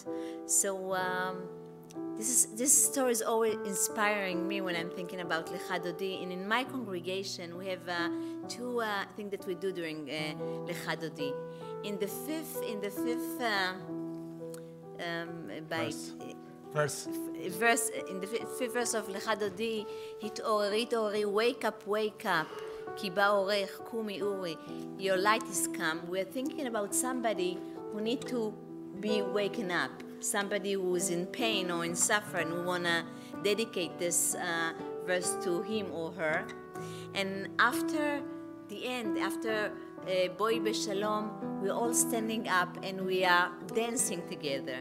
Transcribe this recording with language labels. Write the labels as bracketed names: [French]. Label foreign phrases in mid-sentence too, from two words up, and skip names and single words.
[English] So this story is always inspiring me when I'm thinking about Lecha Dodi. And in my congregation, we have two things that we do during Lecha Dodi. In the fifth verse of Lecha Dodi, Hit'oreri, wake up, [Hebrew] ki ba'orech, kumi uri, [English] your light is come. We're thinking about somebody who need to be waken up, somebody who is in pain or in suffering. We want to dedicate this verse to him or her. And after the end, after Boi Beshalom, we're all standing up and we are dancing together.